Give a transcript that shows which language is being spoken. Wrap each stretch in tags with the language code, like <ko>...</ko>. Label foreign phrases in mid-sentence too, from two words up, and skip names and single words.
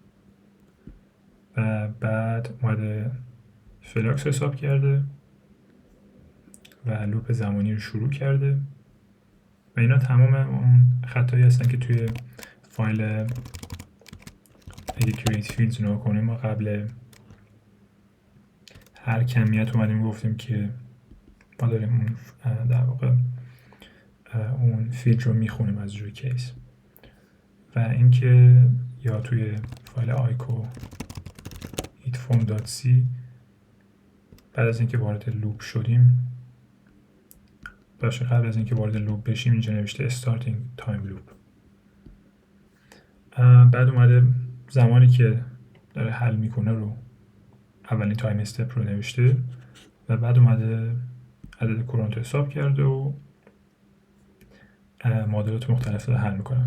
<fa>و بعد اومده فلاکس حساب کرده و لوپ زمانی رو شروع کرده و اینا تمام اون خطایی هستن که توی فایل اگه</fa> <en>create fields</en> <fa>رو کنیم ما قبل هر کمیت اومدیم گفتیم که ما داریم اون در واقع اون فیلد رو میخونیم از روی کیس و اینکه یا توی فایل آیکو heatform.c بعد از اینکه وارد لوپ شدیم قبل از اینکه وارد لوپ بشیم اینجا نوشته</fa> <en>starting time loop.</en> <fa>بعد اومده زمانی که داره حل میکنه رو اولین</fa> <en>time step</en> <fa>رو نوشته و بعد اومده عدد کورانت حساب کرده و معادلات مختلف رو حل میکنه.</fa>